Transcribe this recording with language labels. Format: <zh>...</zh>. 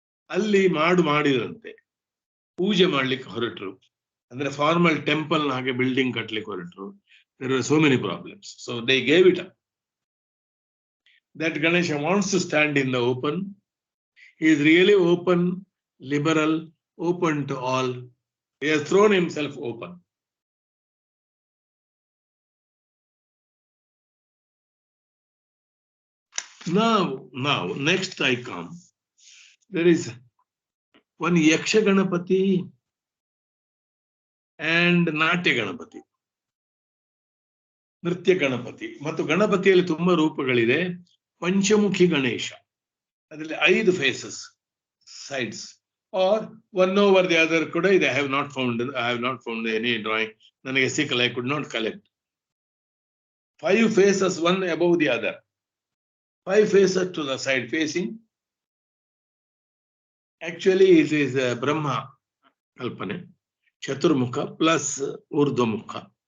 <kn>ಅಲ್ಲಿ ಮಾಡಿದ್ರಂತೆ, ಪೂಜೆ ಮಾಡ್ಲಿಕ್ಕೆ ಹೊರಟರು, ಅಂದ್ರೆ</kn> <en>formal temple</en> <kn>ಹಾಗೆ ಬಿಲ್ಡಿಂಗ್ ಕಟ್ಲಿಕ್ಕೆ ಹೊರಟರು.</kn> <en>There are so many problems, so they gave it up. That Ganesha wants to stand in the open. He is really open, liberal, open to all. He has thrown himself open. Now, next I come. There is one Yaksha Ganapati and Natya Ganapati.</en> <kn>ನೃತ್ಯ ಗಣಪತಿ. ಮತ್ತು ಗಣಪತಿಯಲ್ಲಿ ತುಂಬಾ ರೂಪಗಳಿದೆ. ಪಂಚಮುಖಿ ಗಣೇಶ, ಅದರಲ್ಲಿ</kn> <en>5 faces, sides, or one over the other</en> <kn>ಕೂಡ ಇದೆ.</kn> <en>I have not found any drawing.</en> <kn>ನನಗೆ ಸಿಕ್ಕಲ್ಲ,</kn> <en>I could not collect. 5 faces, one above the other. 5 faces to the side facing. Actually it is Brahma kalpane, Chaturmukha plus Urdhvamukha.</en>